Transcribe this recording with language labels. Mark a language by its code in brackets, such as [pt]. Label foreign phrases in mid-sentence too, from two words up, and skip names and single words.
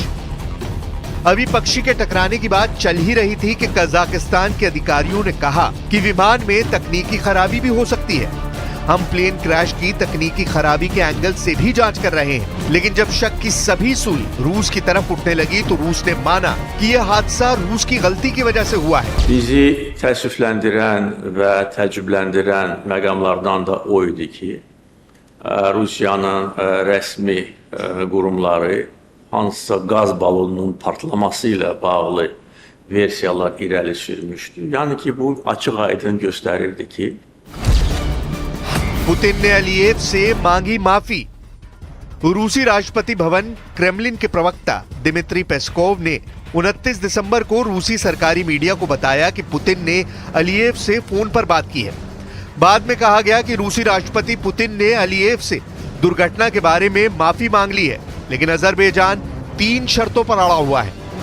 [hi] अभी पक्षी के टकराने की बात चल ही रही थी कि कजाकिस्तान के अधिकारियों ने कहा कि विमान में तकनीकी खराबी भी हो सकती है। हम [en] plane crash [hi] की तकनीकी खराबी के एंगल से भी जांच कर रहे हैं। लेकिन जब शक की सभी सुई रूस की तरफ उठने लगी तो रूस ने माना कि यह हादसा रूस की गलती की वजह से हुआ है। [az] Bizi təəssüfləndirən və təəccübləndirən məqamlardan da o idi ki, Rusiyanın rəsmi qurumları hansısa qaz balonunun partlaması ilə bağlı versiyalar irəli sürmüşdü. Yəni ki, bu açıq-aydın göstərirdi ki, [hi] पुतिन ने अलीयेव से मांगी माफी। रूसी राष्ट्रपति भवन क्रेमलिन के प्रवक्ता दिमित्री पेस्कोव ने 29 दिसंबर को रूसी सरकारी मीडिया को बताया कि पुतिन ने अलीयेव से फोन पर बात की है। बाद में कहा गया कि रूसी राष्ट्रपति पुतिन ने अलीयेव से दुर्घटना के बारे में माफी मांग ली है, लेकिन अजरबैजान 3 शर्तों पर अड़ा हुआ है।